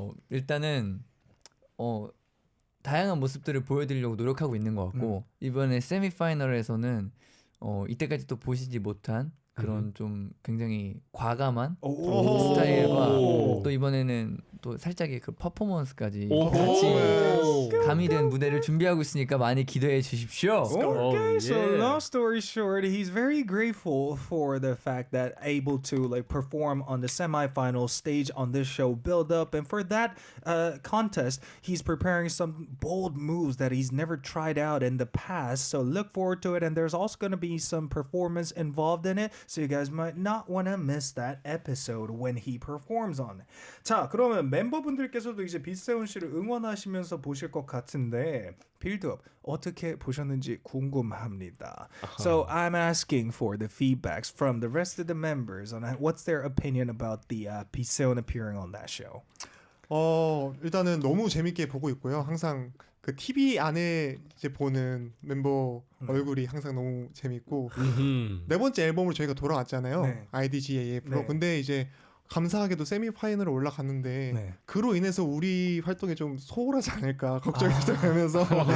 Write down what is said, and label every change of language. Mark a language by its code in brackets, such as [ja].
[ko] 일단은 다양한 모습들을 보여드리려고 노력하고 있는 것 같고 이번에 세미파이널에서는 이때까지 또 보시지 못한 그런 좀 굉장히 과감한 스타일과 또 이번에는 또 살짝의 그 퍼포먼스까지 같이 가미된 무대를 준비하고 있으니까 많이 기대해 주십시오. [en] Okay, so long story short, he's very grateful for the fact that able to like perform on the semifinal stage on this show Build Up, and for that contest, he's preparing some bold moves that he's never tried out in the past. So look forward to it, and there's also going to be some performance involved in it. So you guys might not want to miss that episode when he performs on it. [ko] 자, 그러면 멤버분들께서도 이제 빛세운 씨를 응원하시면서 보실 것 같은데 빌드업 어떻게 보셨는지 궁금합니다. [en] So I'm asking for the feedbacks from the rest of the members on what's their opinion about the 빛세운 appearing on that show. [ko] 일단은 너무 재밌게 보고 있고요. 항상 그 TV 안에 이제 보는 멤버 얼굴이 항상 너무 재밌고 네 번째 앨범으로 저희가 돌아왔잖아요. 네. IDGAF로. 네. 근데 이제 감사하게도 세미파이널에 올라갔는데 네. 그로 인해서 우리 활동이 좀 소홀하지 않을까 걱정이 되면서